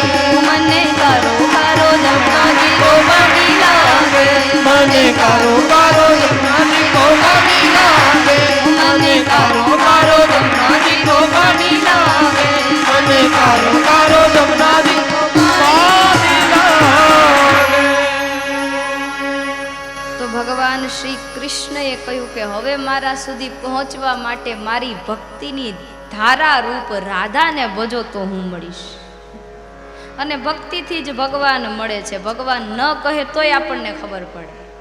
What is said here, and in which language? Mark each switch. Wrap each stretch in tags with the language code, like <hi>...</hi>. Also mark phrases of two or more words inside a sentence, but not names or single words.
<hi>मने कारो कारो जमुना जी को पानी लागे मन कारो कारो यमुना जी को पानी लागे मने कारो कारो जमुना जी को पानी लागे मन कारो कारो यमुना जी को पानी लागे</hi> <gu>તો ભગવાન શ્રી કૃષ્ણએ કહ્યું કે હવે મારા સુધી પહોંચવા માટે મારી ભક્તિની ધારા રૂપ રાધાને ભજો તો હું મળીશ અને ભક્તિથી જ ભગવાન મળે છે ભગવાન ન કહે તોય આપણને ખબર પડે</gu>